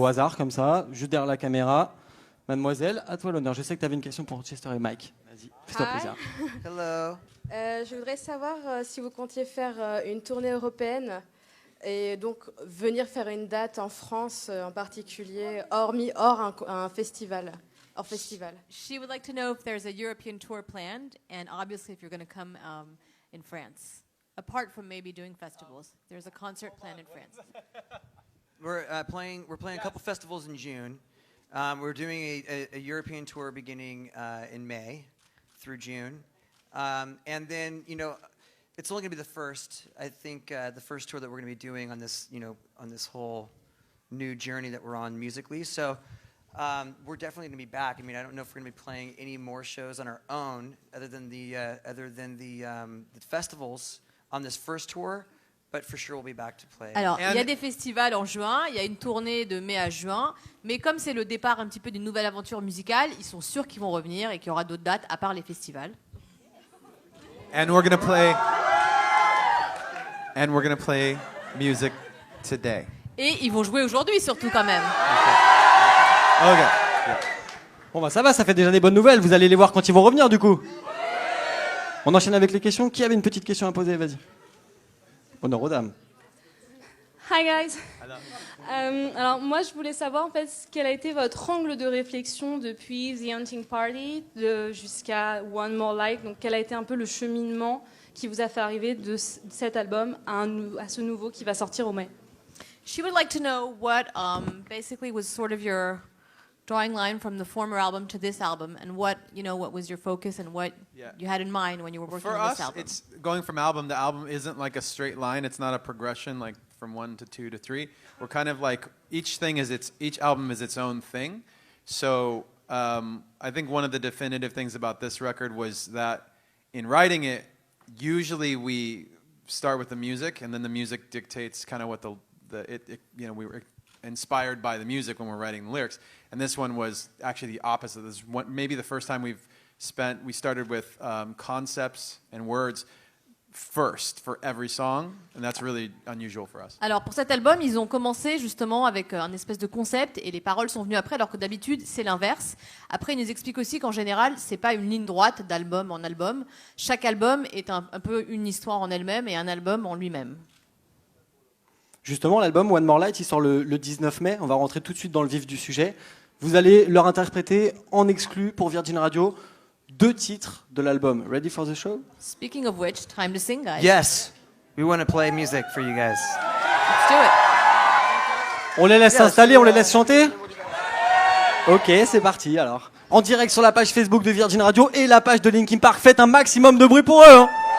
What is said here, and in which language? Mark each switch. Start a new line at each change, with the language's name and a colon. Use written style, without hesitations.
French: au hasard, comme ça, juste derrière la caméra. Mademoiselle, à toi l'honneur. Je sais que tu avais une question pour Chester et Mike. Vas-y, fais-toi
English: Hi.
French: plaisir.
English: Hello.
French: Je voudrais savoir si vous comptiez faire une tournée européenne et donc venir faire une date en France en particulier, hors un festival. Hors festival.
English: She would like to know if there's a European tour planned, and obviously if you're going to come in France. Apart from maybe doing festivals, there's a concert planned in France. We're playing a couple festivals in June. We're doing a European tour beginning in May through June. And then, you know, it's only going to be the first, I think, the first tour that we're going to be doing on this, you know, on this whole new journey that we're on musically. So we're definitely going to be back. I mean, I don't know if we're going to be playing any more shows on our own other than the festivals on this first tour. But for sure, we'll be back to play.
French: Alors, il y a des festivals en juin, il y a une tournée de mai à juin, mais comme c'est le départ un petit peu d'une nouvelle aventure musicale, ils sont sûrs qu'ils vont revenir et qu'il y aura d'autres dates à part les festivals.
English: And we're gonna play music today.
French: Et ils vont jouer aujourd'hui surtout quand même.
English: Okay.
French: Bon bah ça va, ça fait déjà des bonnes nouvelles. Vous allez les voir quand ils vont revenir du coup. On enchaîne avec les questions. Qui avait une petite question à poser? Vas-y. Honneur aux dames.
English: Hi guys.
French: Alors moi je voulais savoir en fait quel a été votre angle de réflexion depuis The Hunting Party jusqu'à One More Like. Donc quel a été un peu le cheminement qui vous a fait arriver de cet album à ce nouveau qui va sortir au mai.
English: She would like to know what basically was sort of your drawing line from the former album to this album, and what was your focus and what you had in mind when you were working on this album. For us, it's going from album to album isn't like a straight line. It's not a progression like from 1 to 2 to 3. We're kind of like each album is its own thing. So I think one of the definitive things about this record was that in writing it, usually we start with the music, and then the music dictates kind of what we were inspired by the music when we're writing the lyrics. And this one was actually the opposite. This is maybe the first time we started with concepts and words first for every song, and that's really unusual for us.
French: Alors pour cet album, ils ont commencé justement avec un espèce de concept et les paroles sont venues après, alors que d'habitude c'est l'inverse. Après, ils nous expliquent aussi qu'en général, c'est pas une ligne droite d'album en album. Chaque album est un peu une histoire en elle-même et un album en lui-même. Justement, l'album One More Light, il sort le 19 mai. On va rentrer tout de suite dans le vif du sujet. Vous allez leur interpréter en exclu pour Virgin Radio 2 titres de l'album.
English: Ready for the show? Speaking of which, time to sing, guys. Yes, we want to play music for you guys. Let's do it.
French: On les laisse s'installer, on les laisse chanter? Ok, c'est parti alors. En direct sur la page Facebook de Virgin Radio et la page de Linkin Park. Faites un maximum de bruit pour eux, hein.